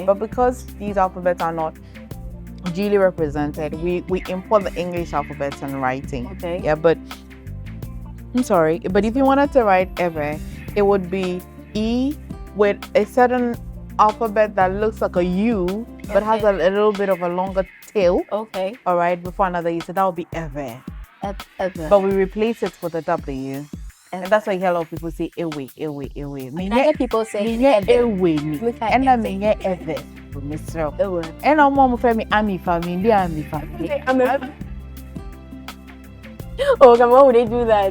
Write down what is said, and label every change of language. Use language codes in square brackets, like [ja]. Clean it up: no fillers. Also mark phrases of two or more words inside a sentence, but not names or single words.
[en] But because these alphabets are not duly represented, we import the English alphabets and writing. Okay. Yeah, but I'm sorry. But if you wanted to write Ebe, it would be E with a certain alphabet that looks like a U, but has a little bit of a longer tail. Okay. All right, before another U. So that would be Ebe. Ebe. But we replace it with a W. And that's why you hear a lot of people say Ewe. I hear people say Ewe. And I mean Ebe. And I'm more for me Ami family. Oh, come on, would they do that?